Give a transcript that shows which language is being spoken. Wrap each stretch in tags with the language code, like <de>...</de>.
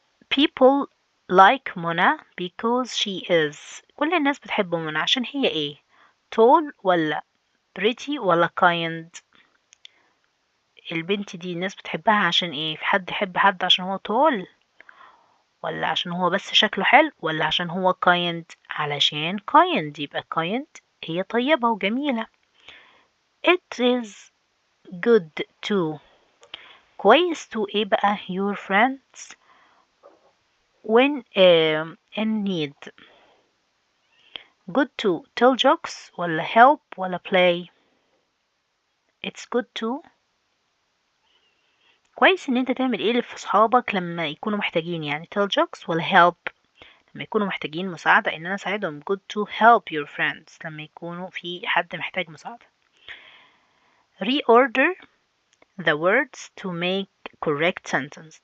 <en>people like Mona because she is،</en> <ar>كل الناس بتحب منى عشان هي ايه؟ tall ولا pretty ولا kind؟ البنت دي الناس بتحبها عشان ايه؟ في حد يحب حد عشان هو tall، ولا عشان هو بس شكله حلو، ولا عشان هو kind؟ علشان kind، يبقى kind هي طيبة وجميلة.</ar> <en>it is good to، كويس to</en> <ar>ايه بقى</ar> <en>your friends when in need. good to tell jokes</en> <ar>ولا help ولا play؟</ar> <en>it's good to،</en> <ar>كويس ان انت تعمل ايه في صحابك لما يكونوا محتاجين، يعني</ar> <en>tell jokes</en> <ar>ولا help لما يكونوا محتاجين مساعدة، ان انا اساعدهم.</ar> <en>good to help your friends</en> <ar>لما يكونوا في حد محتاج مساعدة.</ar> <en>reorder the words to make correct sentence.</en>